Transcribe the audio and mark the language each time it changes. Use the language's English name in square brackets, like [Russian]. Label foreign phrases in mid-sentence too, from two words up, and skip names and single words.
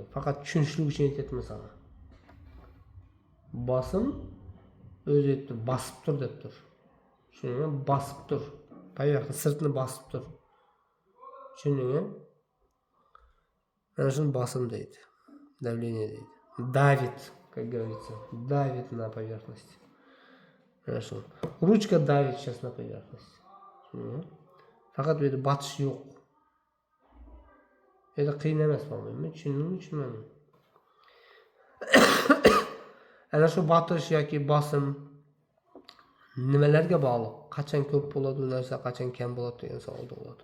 [Uzbek] Faqat tushunishlik uchun aytyapman sana. Bosim o'zi aytdi, bosib tur deb tur. Tushundingmi? Bosib tur. Poverxnost sirtni bosib tur. Tushundingmi? Mana shuni bosim deydi. [Russian] Давление deydi. Давит, как говорится. Давит на поверхность. Хорошо. Ручка давит сейчас на поверхность. [Uzbek] Faqat bu yerda botish yo'q. Endi qiyin emas bo'lmaymi? Tushundingmi? Ana shu botish yoki bosim nimalarga bog'liq? Qachon ko'p bo'ladi u narsa, qachon kam bo'ladi degan savol tug'iladi.